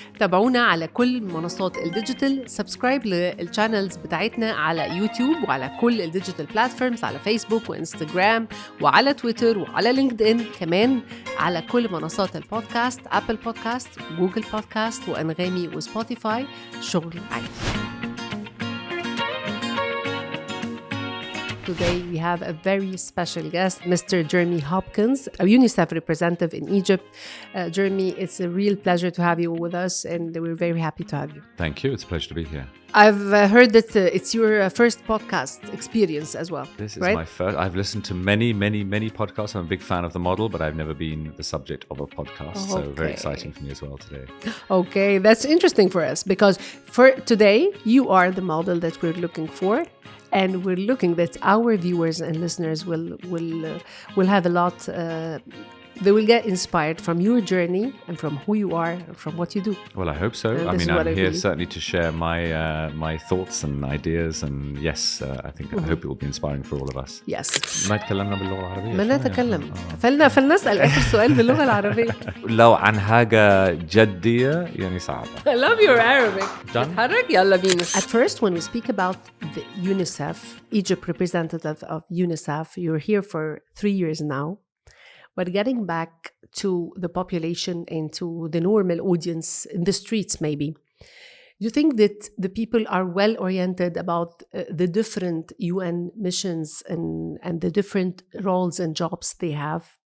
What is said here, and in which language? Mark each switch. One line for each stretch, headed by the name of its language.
Arabic: تابعونا على كل منصات الديجيتال، سبسكرايب للشانلز بتاعتنا على يوتيوب وعلى كل الديجيتال بلاتفورمز، على فيسبوك وانستغرام وعلى تويتر وعلى لينكد ان، كمان على كل منصات البودكاست، ابل بودكاست، جوجل بودكاست وانغامي وسبوتيفاي. شغل عالي.
English: Today we have a very special guest, Mr. Jeremy Hopkins, a UNICEF representative in Egypt. Jeremy, it's a real pleasure to have you with us, and we're very happy to have you. Thank you. It's a pleasure to be here. I've heard that it's your first podcast experience as well. This is right? my first. I've listened to many podcasts. I'm a big fan of the model, but I've never been the subject of a podcast. So very exciting for me as well today. Okay, that's interesting for us because for today, you are the model that we're looking for. And we're looking that our viewers and listeners will have a lot. They will get inspired from your journey and from who you are and from what you do. Well, I hope so. I'm here certainly to share my thoughts and ideas. And yes, I hope it will be inspiring for all of us. Yes.
Arabic: ما تكلمنا باللغة العربية. ما نتكلم. فلنسأل آخر سؤال باللغة العربية. لو عن حاجة جدية يعني صعبة.
English: I love your Arabic. Done.
Arabic: نتحرك يلا بينا.
English: At first, when we speak about the UNICEF, Egypt representative of UNICEF, you're here for 3 years now. But getting back to the population and to the normal audience in the streets, maybe, do you think that the people are well oriented about the different UN missions and the different roles and jobs they have?